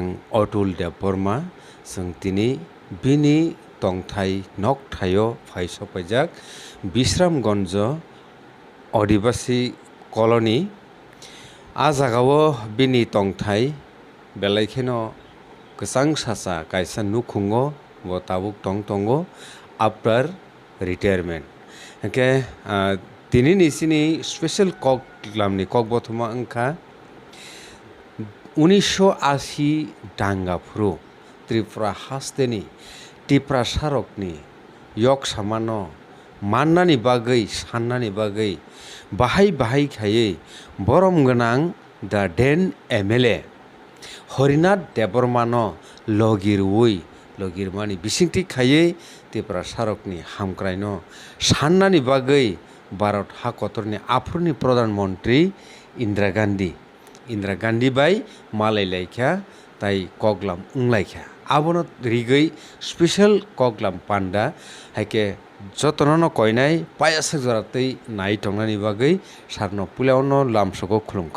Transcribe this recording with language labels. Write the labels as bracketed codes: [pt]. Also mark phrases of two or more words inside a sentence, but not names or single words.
[trp] Atul Deborma song tini bini tongthai nok thayo phaisa pajak Bisramgonjo Adivasi colony a jagao bini tongthai belaikheno kwchang sacha kaisa nukhungo bo tabuk tongo [en] after retirement [trp] hingke tini ni sini special koklamni kokbothoma wngkha 1980 dangafru Tripura hasteni Tipra sarokni yok samano mannani bagui sannani bagui bahai khaiye borom gonang [en] the then MLA [trp] Horinath Debormano logirmani bisingti khaiye Tripura sarokni hamkraino sannani bagui Bharat hakotorni afurni [hi] Pradhan Mantri [trp] Indira Gandhi bai malai laikha tai koklam unglaikha abono rigui special koklam panda haike jotono koinai payasak joratei nai tongnani bagui sarno puleono lamsoko khulumka